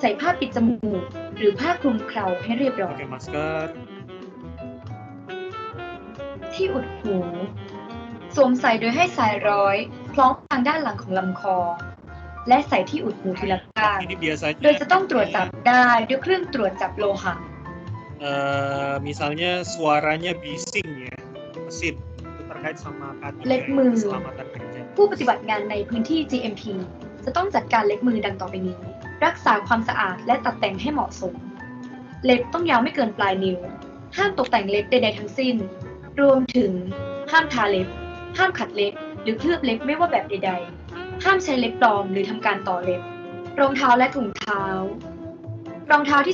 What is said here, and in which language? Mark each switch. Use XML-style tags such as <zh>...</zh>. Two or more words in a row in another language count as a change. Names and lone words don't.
<th>ใส่ผ้าปิดจมูกหรือผ้าคลุมเคราให้เรียบร้อย ที่อุดหู สวมใส่โดยให้สายร้อยคล้องทางด้านหลังของลำคอ และใส่ที่อุดหูทีละข้าง โดยจะต้องตรวจจับได้ด้วยเครื่องตรวจจับโลหะ</th> <id>misalnya suaranya bising ya, mesin itu terkait sama</id> <th>เล็บมือ</th> <id>keselamatan kerja.</id> <th>ผู้ปฏิบัติงานในพื้นที่ GMP จะต้องจัดการเล็บมือดังต่อไปนี้ รักษาความสะอาดและตัดแต่งให้เหมาะสม เล็บต้องยาวไม่เกินปลายนิ้ว ห้ามตกแต่งเล็บใดๆทั้งสิ้น รวมถึงห้ามทาเล็บ ห้ามขั ดเล็บหรือเคลือบเล็บไม่ว่าแบบใดๆ ห้ามใช้เล็บปลอมหรือทำการต่อเล็บ รองเท้าและถุงเท้า รองเท้าที่</th>